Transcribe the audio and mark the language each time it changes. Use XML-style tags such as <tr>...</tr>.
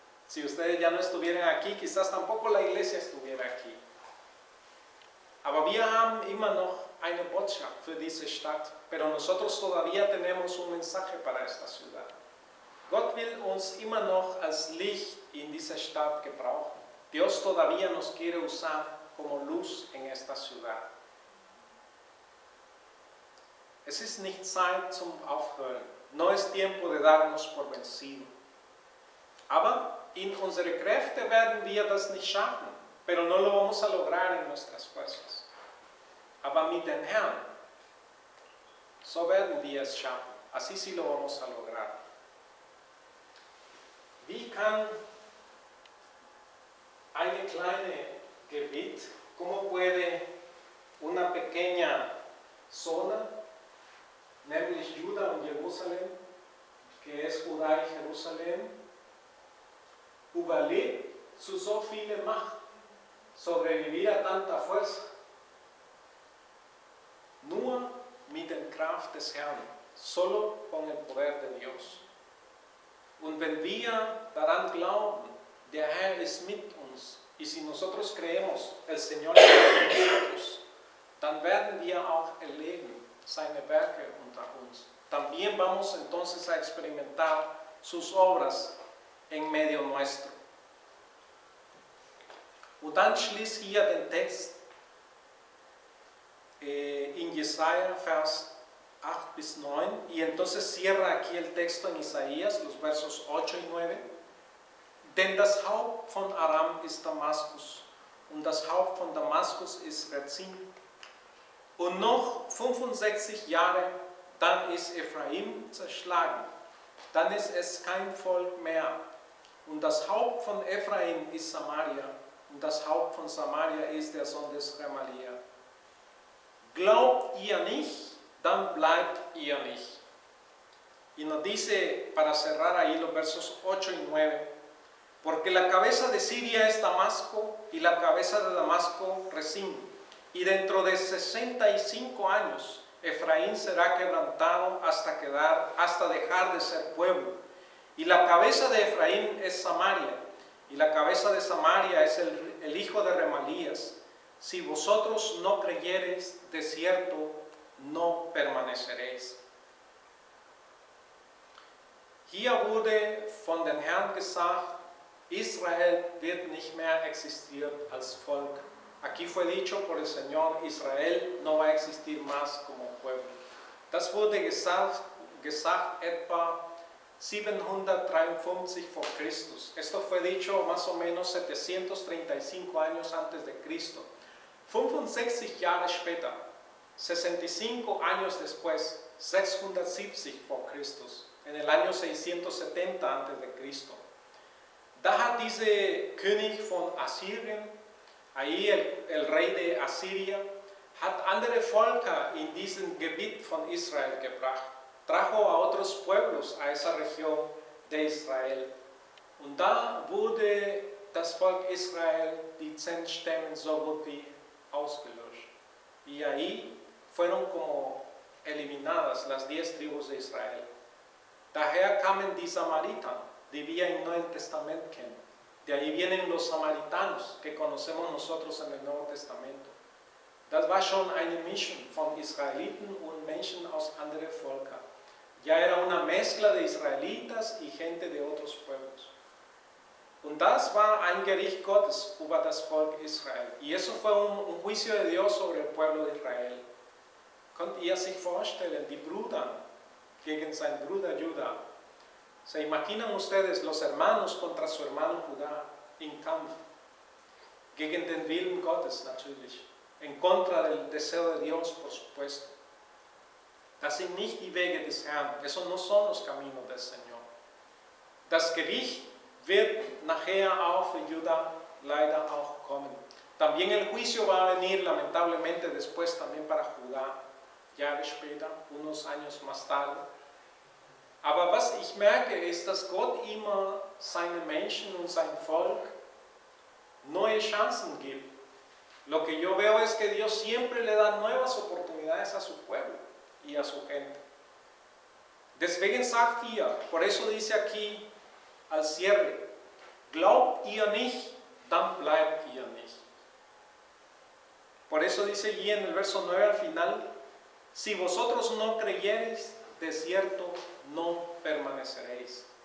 <es>Si ustedes ya no estuvieran aquí, quizás tampoco la iglesia estuviera aquí.</es> <de>Aber wir haben immer noch eine Botschaft für diese Stadt,</de> <es>pero nosotros todavía tenemos un mensaje para esta ciudad.</es> <de>Gott will uns immer noch als Licht in dieser Stadt gebrauchen.</de> <es>Dios todavía nos quiere usar como luz en esta ciudad.</es> <de>Es ist nicht Zeit zum Aufhören.</de> <es>No es tiempo de darnos por vencido.</es> <de>Aber in unsere Kräfte werden wir das nicht schaffen,</de> <es>pero no lo vamos a lograr en nuestras fuerzas.</es> <de>Aber mit dem Herrn, so werden wir es schaffen.</de> <es>Así sí lo vamos a lograr.</es> <de>Wie kann eine kleine Gebiet,</de> <es>cómo puede una pequeña zona,</es> <de>nämlich Judá und Jerusalem,</de> <es>que es Judá y Jerusalén,</es> <de>überlebt zu so viele Macht,</de> <es>sobrevivir a tanta fuerza?</es> <de>Nur mit der Kraft des Herrn,</de> <es>solo con el poder de Dios.</es> <de>Und wenn wir daran glauben, der Herr ist mit uns,</de> <es>y si nosotros creemos, el Señor está con nosotros,</es> <de>dann werden wir auch erleben seine Werke unter uns.</de> <es>También vamos entonces a experimentar sus obras en medio nuestro.</es> <de>Und dann schließt hier den Text in Jesaja, Vers 8 bis 9,</de> <es>y entonces cierra aquí el texto en Isaías, los versos 8 y 9.</es> <de>Denn das Haupt von Aram ist Damaskus, und das Haupt von Damaskus ist Rezin. Und noch 65 Jahre, dann ist Ephraim zerschlagen, dann ist es kein Volk mehr. Und das Haupt von Ephraim ist Samaria, und das Haupt von Samaria ist der Sohn des Remalia. Glaubt ihr nicht, dann bleibt ihr nicht.</de> <es>Y nos dice, para cerrar ahí los versos 8 y 9, porque la cabeza de Siria es Damasco, y la cabeza de Damasco Rezín, y dentro de 65 años Efraín será quebrantado hasta dejar de ser pueblo. Y la cabeza de Efraín es Samaria, y la cabeza de Samaria es el hijo de Remalías. Si vosotros no creyereis, de cierto no permaneceréis.</es> <de>Hier wurde von den Herrn gesagt, Israel wird nicht mehr existieren als Volk.</de> <es>Aquí fue dicho por el Señor, Israel no va a existir más como pueblo.</es> <de>Das wurde gesagt etwa 753 vor Christus.</de> <es>Esto fue dicho más o menos 735 años antes de Cristo.</es> <de>65 Jahre später,</de> <es>65 años después,</es> <de>670 vor Christus,</de> <es>en el año 670 antes de Cristo.</es> <de>Da hat dieser König von Assyrien,</de> <es>ahí el rey de Asiria,</es> <de>hat andere Völker in diesem Gebiet von Israel gebracht.</de> <es>Trajo a otros pueblos a esa región de Israel.</es> <de>Und da wurde das Volk Israel, die 10 Stämme, so gut wie ausgelöscht.</de> <es>Y ahí fueron como eliminadas las 10 tribus de Israel.</es> <de>Daher kamen die Samariter, die wir im Neuen Testament kennen.</de> <es>De ahí vienen los samaritanos que conocemos nosotros en el Nuevo Testamento.</es> <de>Das war schon eine Mischung von Israeliten und Menschen aus anderen Völkern.</de> <es>Ya era una mezcla de israelitas y gente de otros pueblos.</es> <de>Und das war ein Gericht Gottes über das Volk Israel.</de> <es>Y eso fue un juicio de Dios sobre el pueblo de Israel.</es> <de>Könnt ihr sich vorstellen, die Brüder gegen sein Bruder Judá?</de> <es>¿Se imaginan ustedes los hermanos contra su hermano Judá en</es> <de>Kampf? Gegen den Willen Gottes natürlich.</de> <es>en contra del deseo de Dios, por supuesto.</es> <de>Das sind nicht die Wege des Herrn,</de> <es>eso no son los caminos del Señor.</es> <de>Das Gericht wird nachher auch für Judá leider auch kommen.</de> <es>También el juicio va a venir lamentablemente después también para Judá,</es> <de>Jahre später,</de> <es>unos años más tarde.</es> <de>Aber was ich merke, ist, dass Gott immer seinen Menschen und sein Volk neue Chancen gibt.</de> <es>Lo que yo veo es que Dios siempre le da nuevas oportunidades a su pueblo y a su gente.</es> <de>Deswegen sagt ihr,</de> <es>por eso dice aquí al cierre,</es> <de>glaubt ihr nicht, dann bleibt ihr nicht.</de> <es>Por eso dice allí en el verso 9 al final, si vosotros no creyereis, de cierto no permaneceréis.</es>